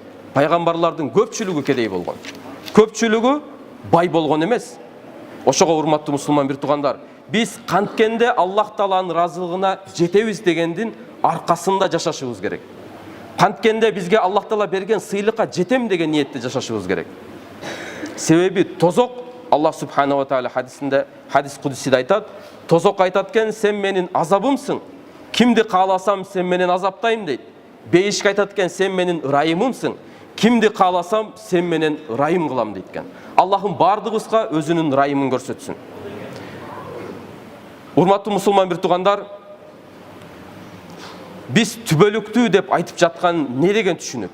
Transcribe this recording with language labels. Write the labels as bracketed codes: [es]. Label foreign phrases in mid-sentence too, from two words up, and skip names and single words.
[ky] Пайгамбарлардын көпчүлүгү кедей болгон. Көпчүлүгү бай болгон эмес. Ошого урматтуу мусулман бир туугандар, биз канткенде Аллах Тааланын ыраазылыгына жетебиз дегендин аркасында жашашыбыз керек. Канткенде бизге Аллах Таала берген сыйлыкка жетем деген ниетте жашашыбыз керек. Себеби тозок, [ar] الله سبحانه وتعالى حديث قدسي [ky] айтат, тозок айтат экен, сен менин азабымсың. Кимди кааласам сен менен азаптайм дейт. Бейишке айтат экен, сен менин ырайымымсың. Кимди кааласам сен менен ырайым кылам дейт экен. Аллахым бардыгыбызга өзүнүн ырайымын көрсөтсүн. Урматтуу мусулман бир туугандар, биз түбөлүктүү деп айтып жаткан не деген түшүнүк?